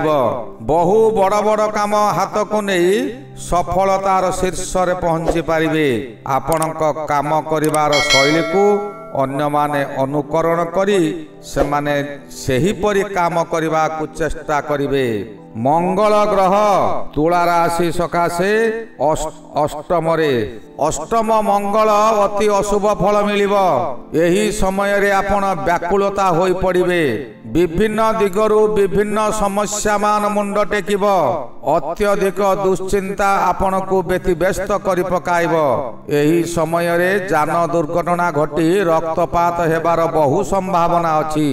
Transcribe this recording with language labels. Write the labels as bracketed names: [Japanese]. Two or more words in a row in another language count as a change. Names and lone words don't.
[Odia] ବହୁ ବଡ଼ ବଡ଼ କାମ ହାତକୁ ନେଇ ସଫଳତାର ଶୀର୍ଷରେ ପହଞ୍ଚି ପାରିବେ। ଆପଣଙ୍କ କାମ କରିବାର ଶୈଳୀକୁ ଅନ୍ୟମାନେ ଅନୁକରଣ କରି ସେମାନେ ସେହିପରି କାମ କରିବାକୁ ଚେଷ୍ଟା କରିବେ। ମଙ୍ଗଳ ଗ୍ରହ ତୁଳା ରାଶି ସକାଶେ ଅଷ୍ଟମରେ ଅଷ୍ଟମ ମଙ୍ଗଳ ଅତି ଅଶୁଭ ଫଳ ମିଳିବ। ଏହି ସମୟ ରେ ଆପଣ ବ୍ୟାକୁଳତା ହୋଇ ପଡ଼ିବେ। ବିଭିନ୍ନ ଦିଗରୁ ବିଭିନ୍ନ ସମସ୍ୟା ମାନ ମୁଣ୍ଡ ଟେକିବ। ଅତ୍ୟଧିକ ଦୁଶ୍ଚିନ୍ତା ଆପଣ କୁ ବ୍ୟତିବ୍ୟସ୍ତ କରି ପକାଇବ। ଏହି ସମୟ ରେ ଯାନ ଦୁର୍ଘଟଣା ଘଟି ରକ୍ତପାତ ହେବାର ବହୁ ସମ୍ଭାବନା ଅଛି।